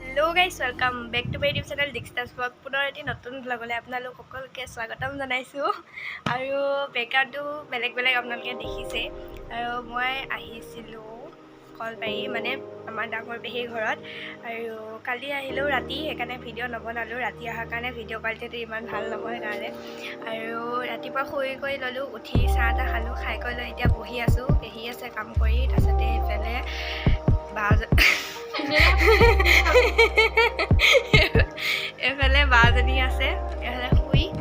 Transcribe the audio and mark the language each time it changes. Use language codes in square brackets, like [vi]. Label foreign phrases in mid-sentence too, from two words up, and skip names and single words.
[en] hello guys welcome back to my YouTube channel dikshitas blog [as] पुনৰ এটি নতুন ব্লগলৈ আপোনালোক সকলোকে স্বাগতম জনাইছোঁ আৰু বেকগ্ৰাউণ্ডটো বেলেগ বেলেগ আপোনালোকে দেখিছে আৰু মই আহিছিলোঁ কলবাৰী মানে আমাৰ ডাঙৰ পেহী ঘৰত আৰু কালি আহিলোঁ ৰাতি সেইকাৰণে ভিডিঅ' নবনালোঁ ৰাতি অহাৰ কাৰণে ভিডিঅ' কোৱালিটিটো ইমান ভাল নহয় কাৰণে আৰু ৰাতিপুৱা শুই কৰি ল'লোঁ উঠি চাহ তাহ খালোঁ খাই কৰি লৈ এতিয়া বহি আছোঁ পেহী আছে কাম কৰি তাৰপিছতে এইফালে এইফালে বাজনী আছে এইফালে শুই